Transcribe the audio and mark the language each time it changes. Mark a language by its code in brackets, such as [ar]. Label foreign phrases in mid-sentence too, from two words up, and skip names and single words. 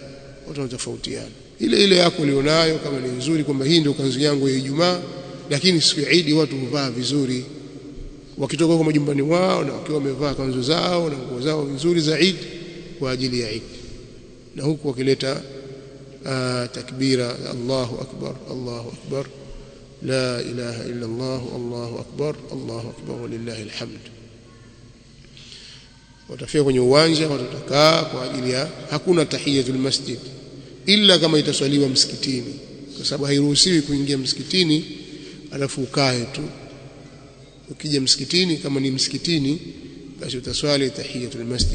[sw] Watu wanatofautiana. Ile yako ulionayo kama ni nzuri, kwamba hii ndio kanzu yangu ya Ijumaa, lakini siku ya Eid watu huvaa vizuri, wakitoka kwa majumbani wao na wakiwa wamevaa kanzu zao na nguo zao nzuri za Eid kwa ajili ya Eid, na huku wakileta takbira, [ar] الله أكبر، الله أكبر، لا إله إلا الله، الله أكبر، الله أكبر، ولله الحمد. [sw] Watafika kwenye uwanja, watakaa kwa ajili ya, hakuna [ar] تحية المسجد [sw] illa kama itaswaliwa msikitini, kwa sababu hairuhusiwi kuingia msikitini alafu ukae tu. Ukija msikitini, kama ni msikitini, basi utaswali [ar] تحية المسجد.